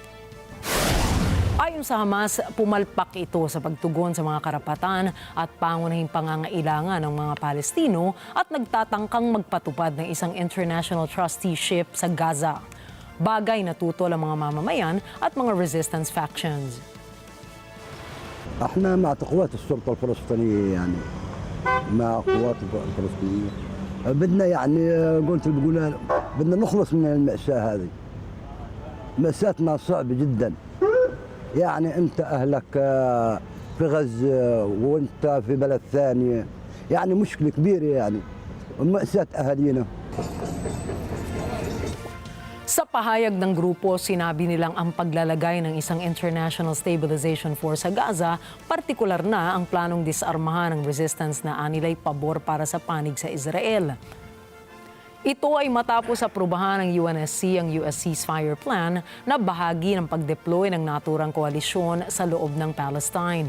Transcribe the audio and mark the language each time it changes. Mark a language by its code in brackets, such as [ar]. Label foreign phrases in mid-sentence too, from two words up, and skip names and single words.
[tl] Ayon sa Hamas, pumalpak ito sa pagtugon sa mga karapatan at pangunahing pangangailangan ng mga Palestino at nagtatangkang magpatupad ng isang [en] international trusteeship [tl] sa Gaza. Bagay na tutol ang mga mamamayan at mga [en] resistance factions. [ar] احنا مع قوات السلطه الفلسطينيه يعني مع قوات الفلسطينيه بدنا يعني قلت بقولها بدنا نخلص من المأساة هذه. مأساتنا صعبة جدا. يعني انت اهلك في غزة وانت في بلد ثانية، يعني مشكلة كبيرة يعني ومأساة اهالينا. [tl] Sa pahayag ng grupo, sinabi nilang ang paglalagay ng isang [en] International Stabilization Force [tl] sa Gaza, partikular na ang planong disarmahan ng resistance na anilay pabor para sa panig sa Israel. Ito ay matapos aprubahan ng UNSC ang [en] US ceasefire plan [tl] na bahagi ng pag-deploy ng naturang koalisyon sa loob ng Palestine.